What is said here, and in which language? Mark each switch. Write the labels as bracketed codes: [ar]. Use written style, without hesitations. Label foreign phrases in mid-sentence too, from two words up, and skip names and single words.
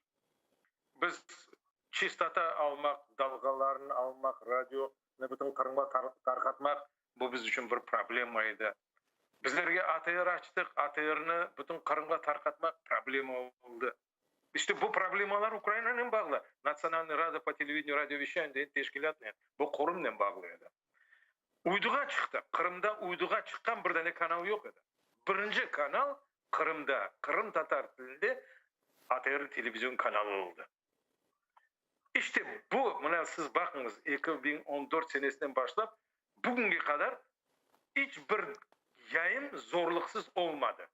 [crh] Biz çistata almak, dalgalarını almak, radyo ne bütün kırma tarqatmak bu biz için bir problemaydı. Bizlerge ATR açtık, ATR'ni bütün Kırım'a tarqatmak problema oldu. İşte bu problemalar Ukrayna'nın bağlı. [ru] Naциональный радио по телевидению, радиовещание [crh] teşkilatla, bu kurumla bağlıydı. Uyduğa çıktı. Kırım'da uyduğa çıkan bir tane kanal yok idi. Birinci kanal Kırım'da, Kırım Tatar dilinde ATR televizyon kanalı oldu. İşte bu, buna siz bakınız 2014 senesinden başlap bugünkü kadar hiçbir yayın zorluksuz olmadı.